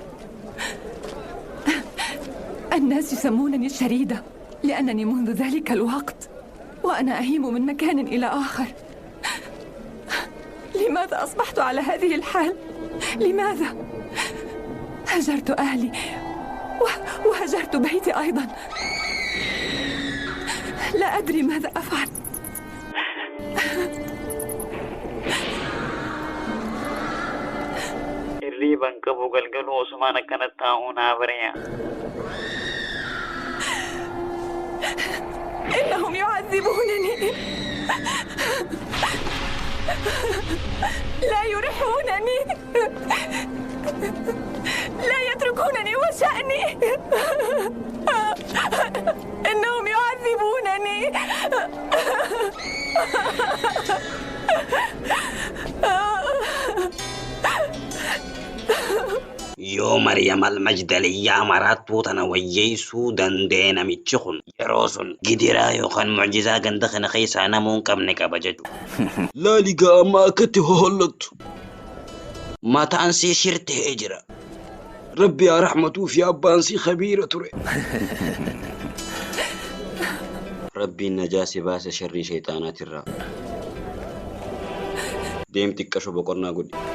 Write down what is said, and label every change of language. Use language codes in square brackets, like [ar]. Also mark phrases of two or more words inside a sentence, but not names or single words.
[ar] الناس يسمونني الشريدة لأنني منذ ذلك الوقت وأنا أهيم من مكان إلى آخر. لماذا أصبحت على هذه الحال؟ لماذا؟ هجرت أهلي وهجرت بيتي أيضا. لا أدري ماذا أفعل. [om] Irriban qabu galgaluu Usmaan akkanatti taa'uun haa bari'a. [ar] إنهم يعذبونني، لا يرحونني، لا يتركونني وشأني. إنهم يعذبونني. [om] Yoo Maryam al-Majdaliyyaa maraattuu tana wayyeessuu danda'e namichi kun yeroo sun gidiraa yookaan mucjizaa ganda kana keessaa namuu hin qabne qaba jechuudha. Laaligaa amma akkatti hohollattu. Mataan sii shirtee jira. Rabbi yaa rahmatuu fi abbaan sii khabiira ture. Rabbiin najaa si baase sharrii shayxaanaatirraa. Deem xiqqasho boqonnaa godhi.